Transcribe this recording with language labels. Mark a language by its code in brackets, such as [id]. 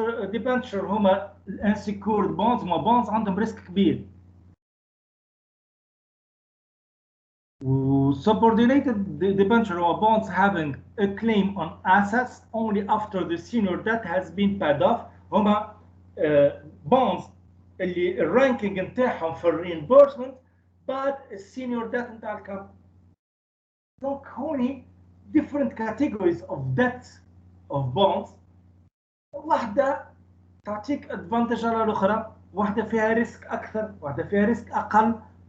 [ar] ديبنتشر هما الانسيكورد بونز، هما بونز عندهم ريسك كبير. [en] Subordinated debenture or bonds having a claim on assets only after the senior debt has been paid off. [ar] هما bonds اللي الرانكينج نتاعهم في الريمبورسمنت بعد السينيور ديت نتاع الكامب. دونك هوني [en] different categories of debt of bonds. [ar] واحدة تعطيك ادفانتج على الأخرى، واحدة فيها ريسك أكثر، واحدة فيها ريسك أقل.